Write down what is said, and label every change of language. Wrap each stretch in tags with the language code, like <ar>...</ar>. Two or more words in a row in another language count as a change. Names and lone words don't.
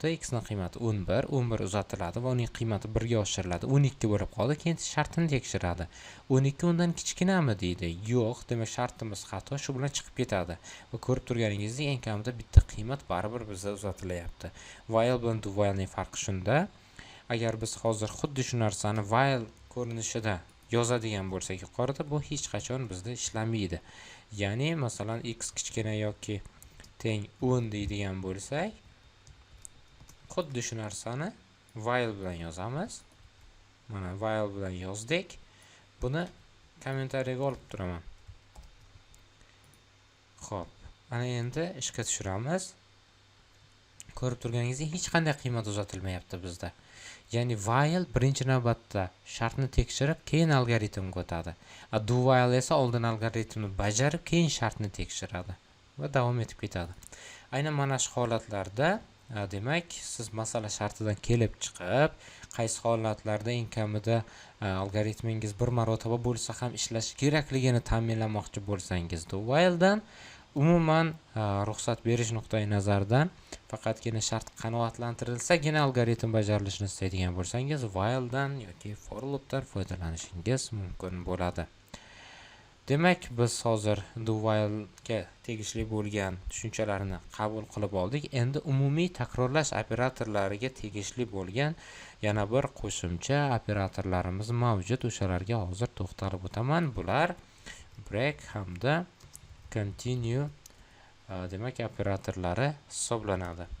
<uz>X ning qiymati 11 uzatiladi va uning qiymati 1 ga oshiriladi. 12 bo'lib qoldi. Keyin shartini tekshiradi. 12 undan kichkinami deydi? Yo'q, demak shartimiz xato, shu bilan chiqib ketadi. Va ko'rib turganingizdek, eng kamida bitta qiymat baribir bizda uzatilyapti. While bilan</uz> <en>do while</en> <uz>ning farqi shunda. Agar biz hozir xuddi shu narsani while ko'rinishida yozadigan bo'lsak yuqorida, bu hech qachon bizda ishlamaydi. Ya'ni, masalan, x kichkina yoki teng 10 deydigan bo'lsak, xuddi shu narsani while bilan yozamiz. Mana while bilan yozdik. Buni kommentariyaga olib turaman. Xo'p, ana endi ishga tushiramiz. Ko'rib turganingizdek, hech qanday qiymat uzatilmayapti bizda. Ya'ni while birinchi navbatda shartni tekshirib, keyin algoritmga o'tadi.</uz> <en>Do while</en> <uz>esa oldin algoritmni bajarib, keyin shartni tekshiradi va davom etib ketadi. Aynan mana shu holatlarda demak, siz masala shartidan kelib chiqib, qaysi holatlarda eng kamida algoritmingiz bir marotaba bo'lsa ham ishlashi kerakligini ta'minlamoqchi bo'lsangiz,</uz> <en>do while</en> <uz>dan umuman ruxsat berish nuqtai nazaridan faqatgina shart qanoatlantirilsagina algoritm bajarilishini istaydigan bo'lsangiz, while dan yoki</uz> <en>for loop</en> <uz>dan foydalanishingiz mumkin bo'ladi. Demak, biz hozir</uz> <en>do while</en> <uz>ga tegishli bo'lgan tushunchalarni qabul qilib oldik. Endi umumiy takrorlash operatorlariga tegishli bo'lgan yana bir qo'shimcha operatorlarimiz mavjud. O'shalarga hozir to'xtalib o'taman. Bular break hamda continue demak operatorlari hisoblanadi.</uz>